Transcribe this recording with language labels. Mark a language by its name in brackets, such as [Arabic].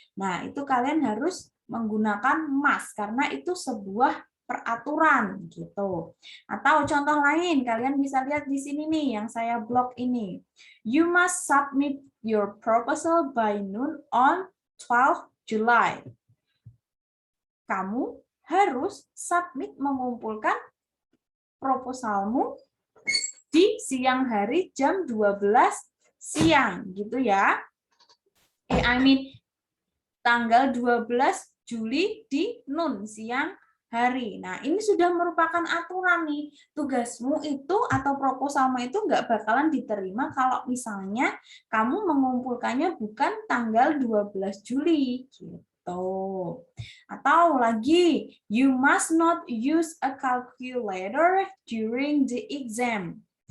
[Indonesian] Nah, itu kalian harus menggunakan must karena itu sebuah peraturan gitu. Atau contoh lain, kalian bisa lihat di sini nih yang saya blok ini. [English] You must submit your proposal by noon on 12 July. [Indonesian] Kamu harus submit mengumpulkan proposalmu di siang hari jam 12 siang gitu ya. Tanggal 12 Juli di noon siang hari. Nah, ini sudah merupakan aturan nih. Tugasmu itu atau proposalmu itu nggak bakalan diterima kalau misalnya kamu mengumpulkannya bukan tanggal 12 Juli gitu. Atau lagi, [English] you must not use a calculator during the exam.